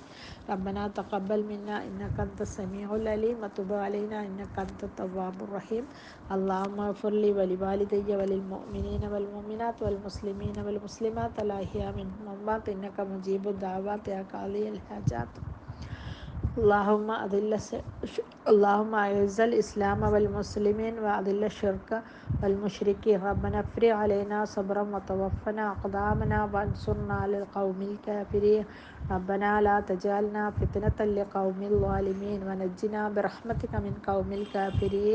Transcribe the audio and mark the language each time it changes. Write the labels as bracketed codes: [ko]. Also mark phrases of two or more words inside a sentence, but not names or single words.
[ar] ربنا تقبل منا إنك أنت السميع العليم وتب علينا إنك أنت التواب الرحيم. اللهم اغفر لي ولوالدي وللمؤمنين والمؤمنات والمسلمين والمسلمات الأحياء منهم وال إنك مجيب الدعوات يا قاضي الحاجات. اللهم اللهم أعز الإسلام والمسلمين وأذل الشرك والمشركين. ربنا افرغ علينا صبرا وتوفنا أقدامنا وانصرنا على القوم الكافرين. ربنا لا تجعلنا فتنة لقوم الظالمين ونجنا برحمتك من قوم الكافرين.